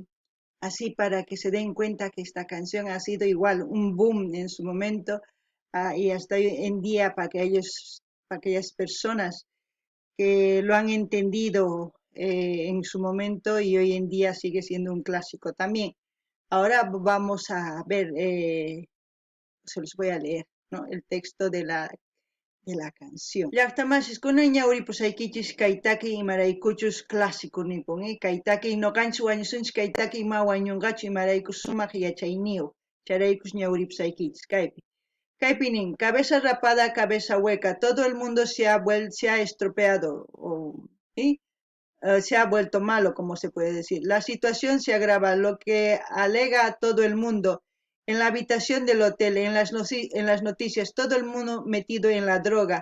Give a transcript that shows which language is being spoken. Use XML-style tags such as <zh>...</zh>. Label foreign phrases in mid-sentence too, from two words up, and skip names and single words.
<es>Así para que se den cuenta que esta canción ha sido igual un boom en su momento y hasta hoy en día para aquellas personas que lo han entendido en su momento y hoy en día sigue siendo un clásico también. Ahora vamos a ver, se los voy a leer, ¿no? El texto de la canción.</es> <qu>Llaqtamashis kunan ñawripusaykichis kay takiy imaraykuchus clásico nipun kay takiy noqanchis wañusunchis kay takiy ma wañunqachu imaraykus sumaq yachayniyuq charaykus ñawripusaykichis kaypi nin</qu> <es>cabeza rapada cabeza hueca todo el mundo se ha estropeado ¿sí? se ha vuelto malo, como se puede decir. La situación se agrava, lo que alega a todo el mundo. En la habitación del hotel, en las noticias, todo el mundo metido en la droga.</es>